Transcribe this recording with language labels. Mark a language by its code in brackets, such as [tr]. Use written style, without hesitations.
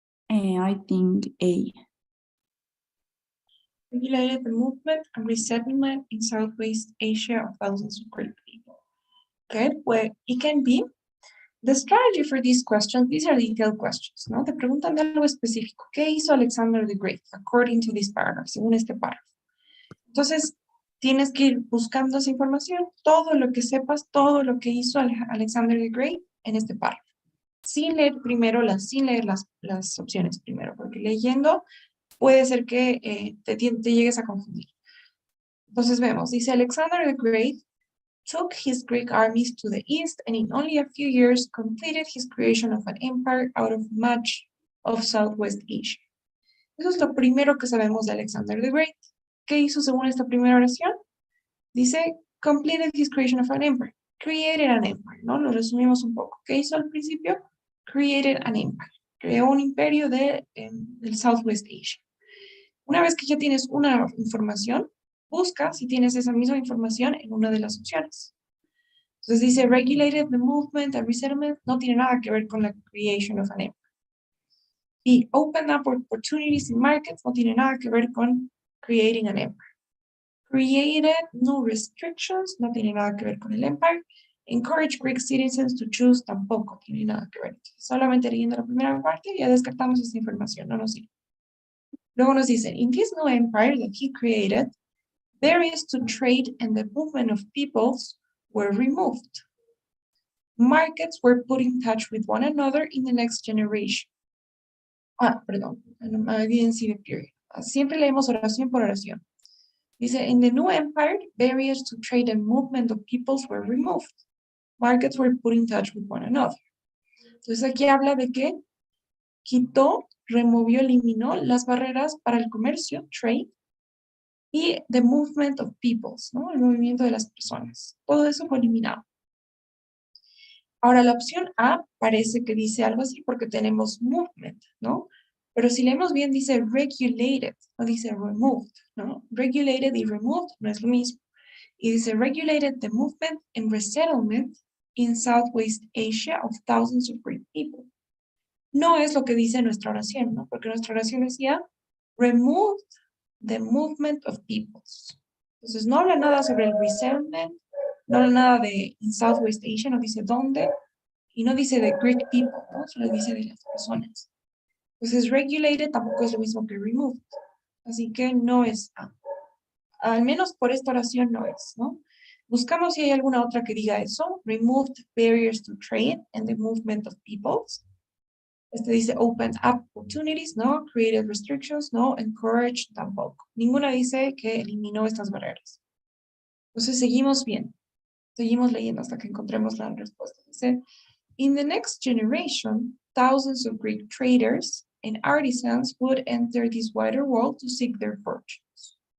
[en] I think A. Regulated the movement and resettlement in Southwest Asia of thousands of great people. Okay, well, it can be. The strategy for these questions, these are detailed questions, ¿no? [es] Te preguntan de algo específico. ¿Qué hizo Alexander the Great? [en] According to this paragraph, [es] según este párrafo. Entonces, tienes que ir buscando esa información, todo lo que sepas, todo lo que hizo Alexander the Great en este párrafo. Sin leer las opciones primero, porque leyendo puede ser que te llegues a confundir. Entonces vemos, dice [en] Alexander the Great took his Greek armies to the east and in only a few years completed his creation of an empire out of much of Southwest Asia. [es] Eso es lo primero que sabemos de Alexander the Great. ¿Qué hizo según esta primera oración? Dice, [en] completed his creation of an empire. Created an empire, [es] ¿no? Lo resumimos un poco. ¿Qué hizo al principio? [en] Created an empire. [es] Creó un imperio del Southwest Asia. Una vez que ya tienes una información, busca si tienes esa misma información en una de las opciones. Entonces dice, [en] regulated the movement and resettlement, [es] no tiene nada que ver con la [en] creation of an empire. [es] Y [en] open up opportunities in markets, [es] no tiene nada que ver con [en] creating an empire. Created no restrictions, [es] no tiene nada que ver con el empire. [en] Encourage Greek citizens to choose, [es] tampoco tiene nada que ver. Solamente leyendo la primera parte ya descartamos esta información, no nos sirve. Luego nos dice, [en] in this new empire that he created, barriers to trade and the movement of peoples were removed. Markets were put in touch with one another in the next generation. [es] Perdón, [en] I didn't see the period. [es] Siempre leemos oración por oración. Dice, [en] in the new empire, barriers to trade and movement of peoples were removed. Markets were put in touch with one another. [es] Entonces aquí habla de que quitó, removió, eliminó las barreras para el comercio, trade, y [en] the movement of peoples, [es] ¿no? El movimiento de las personas. Todo eso fue eliminado. Ahora la opción A parece que dice algo así porque tenemos movement, ¿no? Pero si leemos bien dice regulated, no dice removed, ¿no? Regulated y removed no es lo mismo. Y dice [en] regulated the movement and resettlement in Southwest Asia of thousands of great people. [es] No es lo que dice nuestra oración, ¿no? Porque nuestra oración decía [en] removed the movement of peoples. [es] Entonces no habla nada sobre el resettlement, no habla nada de [en] in Southwest Asia, [es] no dice dónde, y no dice de [en] Greek people, [es] ¿no? Solo dice de las personas. Entonces regulated tampoco es lo mismo que removed. Así que no es A. Al menos por esta oración no es, ¿no? Buscamos si hay alguna otra que diga eso. [en] Removed barriers to trade and the movement of peoples. [es] Este dice [en] opened up opportunities, no. Created restrictions, no. [es] Encouraged, tampoco. Ninguna dice que eliminó estas barreras. Entonces seguimos bien. Seguimos leyendo hasta que encontremos la respuesta. Dice, [en] in the next generation, thousands of Greek traders and artisans would enter this wider world to seek their fortunes.